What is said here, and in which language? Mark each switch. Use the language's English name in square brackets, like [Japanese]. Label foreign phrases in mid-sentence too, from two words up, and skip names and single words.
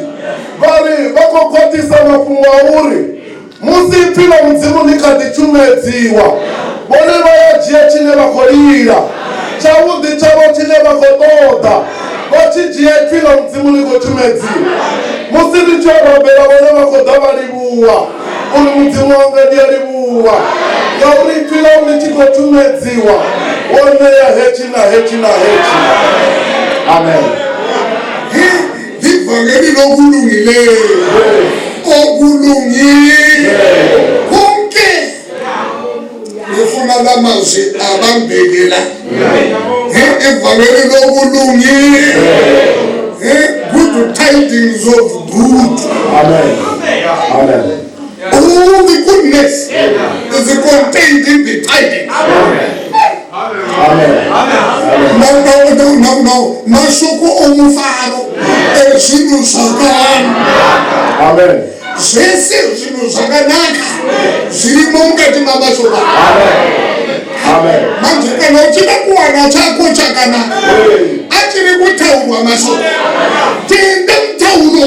[Venda] Vari vha khou khwaṱhisa mafhungo a uri musi ipfhi ḽa mudzimu ḽi kha ḓi tshumedziwa, vhone vha ya dzhia tshine vha khou lila, tshavhuḓi tshavho tshine vha khou ṱoḓa. Vha tshi dzhia ipfhi ḽa mudzimu ḽi khou tshumedziwa, musi ḽi tshi robela vhone vha khou ḓa vha livhuwa uri mudzimu wanga ndi a livhuwa ngauri ipfhi ḽau ḽi tshi khou tshumedziwa wo ṋea hetshi na hetshi na hetshi. Amen. [North Ndebele] Ivangeli lokulungileyo okulungile konke ngifuna lamazwi abambekela ivangeli lokulungile [English] good tidings of good. [North Ndebele] Amen. Amen. [English] All the goodness is contained in the tidings. Amen. No. [Shona] Mashoko omufaro ezvinhu zvakanaka. Amen. Zvese zvinhu zvakanaka zvirimo mukati mamashoko. Amen. Manje kana uchida kuwana chako chakanaka achiri kutaurwa mashoko, tenda mutauro.